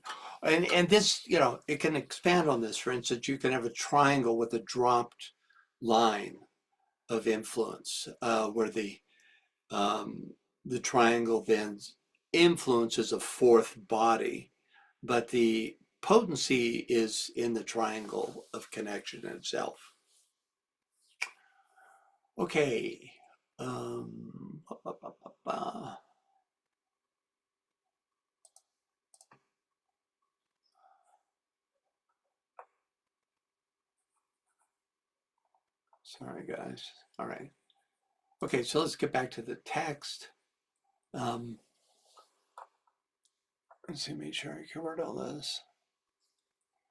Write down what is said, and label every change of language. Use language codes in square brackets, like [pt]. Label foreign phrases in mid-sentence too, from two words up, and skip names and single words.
[en] And this, it can expand on this. For instance, you can have a triangle with a dropped line of influence, where the triangle then influences a fourth body, but the potency is in the triangle of connection itself. Okay. Ba, ba, ba, ba, ba. Sorry, guys. All right. Okay, so let's get back to the text. Let's see, make sure I covered all this.